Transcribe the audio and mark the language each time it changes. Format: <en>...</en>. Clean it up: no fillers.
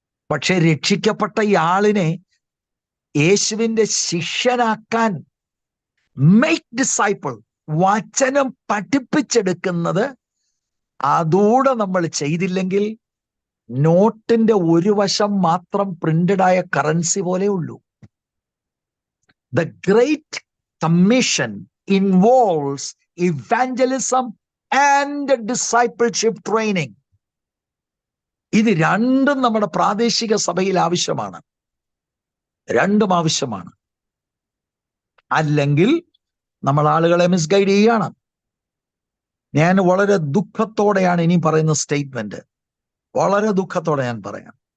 <ml>പക്ഷെ രക്ഷിക്കപ്പെട്ട ഈ ആളിനെ യേശുവിന്റെ ശിഷ്യനാക്കാൻ,</ml> <en>make disciple,</en> <ml>വചനം പഠിപ്പിച്ചെടുക്കുന്നത് അതൂടെ നമ്മൾ ചെയ്തില്ലെങ്കിൽ നോട്ടിന്റെ ഒരു വശം മാത്രം പ്രിന്റഡ് ആയ കറൻസി പോലെ ഉള്ളൂ.</ml> <en>The Great Commission involves evangelism and discipleship training.</en> <ml>ഇത് രണ്ടും നമ്മുടെ പ്രാദേശിക സഭയിൽ ആവശ്യമാണ്. രണ്ടും ആവശ്യമാണ്. അല്ലെങ്കിൽ നമ്മൾ ആളുകളെ മിസ്ഗൈഡ് ചെയ്യാണ്. ഞാൻ വളരെ ദുഃഖത്തോടെയാണ് ഇനി പറയുന്ന സ്റ്റേറ്റ്മെന്റ്, വളരെ ദുഃഖത്തോടെ ഞാൻ പറയാം.</ml>